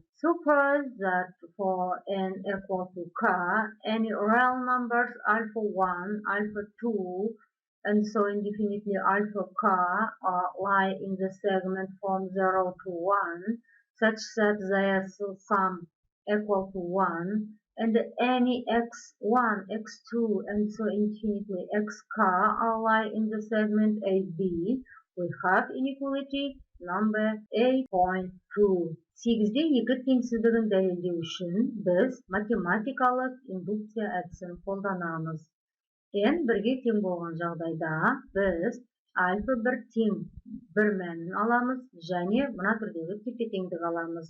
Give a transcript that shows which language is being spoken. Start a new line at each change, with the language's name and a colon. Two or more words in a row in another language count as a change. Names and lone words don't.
English: Suppose that for n equal to k, any real numbers alpha 1, alpha 2, and so indefinitely alpha k lie in the segment from 0 to 1, such that their sum equal to 1, and any x1, x2, and so infinitely xk lie in the segment AB, we have inequality number 8.2.
Kazakh: 8-де 2 теңсіздігін дәлелдеу үшін біз математикалық индукция әдісін қолданамыз. n 1-ге тең болған жағдайда біз альфа 1 тең 1 мәнін аламыз және мына түрдегі тепе-теңдік аламыз.